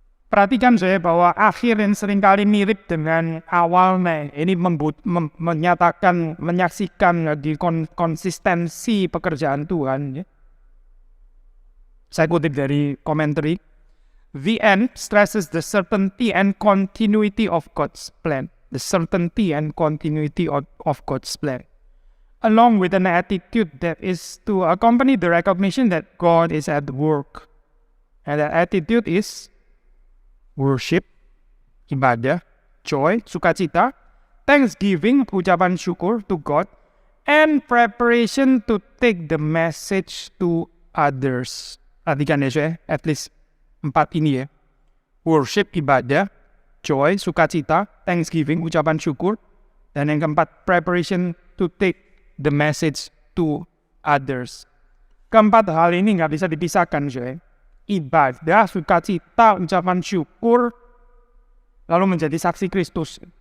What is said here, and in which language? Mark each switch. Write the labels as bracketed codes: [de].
[id] Perhatikan saya bahwa akhir yang seringkali mirip dengan awalnya. Ini menyaksikan di konsistensi pekerjaan Tuhan. Ya. Saya kutip dari commentary. [en] The end stresses the certainty and continuity of God's plan. The certainty and continuity of God's plan. Along with an attitude that is to accompany the recognition that God is at work. And that attitude is worship, ibadah, joy, sukacita, thanksgiving, [id] ucapan syukur [en] to God, and preparation to take the message to others. [id] Perhatikan ya saya, [en] at least 4 [id] ini ya. [en] Worship, ibadah, joy, sukacita, thanksgiving, ucapan syukur, [id] dan yang keempat, [en] preparation to take the message to others. [id] Keempat hal ini nggak bisa dipisahkan saya. Ibadah, sukacita, ucapan syukur, lalu menjadi saksi Kristus.